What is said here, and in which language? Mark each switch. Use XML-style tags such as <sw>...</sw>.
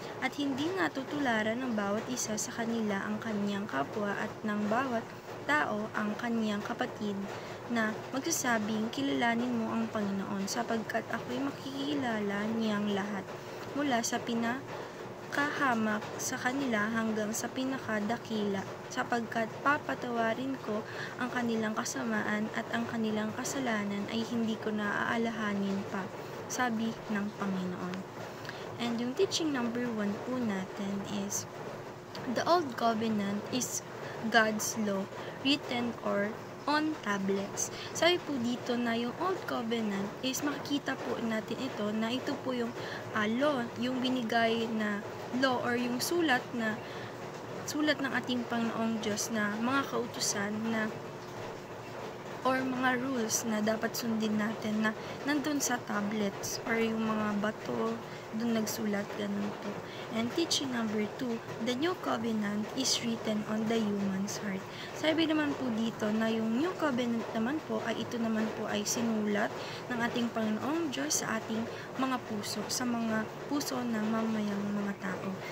<tl>At hindi nga tutularan ng bawat isa sa kanila ang kaniyang kapwa at ng bawat tao ang kaniyang kapatid na magsasabing, kilalanin mo ang Panginoon sapagkat ako'y makikilala niyang lahat mula sa pinakahamak sa kanila hanggang sa pinakadakila sapagkat papatawarin ko ang kanilang kasamaan at ang kanilang kasalanan ay hindi ko naaalahanin pa, sabi ng Panginoon."</tl> <en>And yung teaching number 1 po natin is the Old Covenant is God's law written or on tablets.</en> <tl>Sabi po dito na yung Old Covenant is makikita po natin ito na ito po yung law, yung binigay na law or yung sulat ng ating Panginoong Diyos na mga kautusan na or mga rules na dapat sundin natin na nandun sa tablets or yung mga bato dun nagsulat, ganun po.</tl> <en>And teaching number 2, the New Covenant is written on the human's heart.</en> <tl>Sabi naman po dito na yung New Covenant naman po ay ito naman po ay sinulat ng ating Panginoong Diyos sa ating mga puso, sa mga puso ng mamayang mga tao.</tl>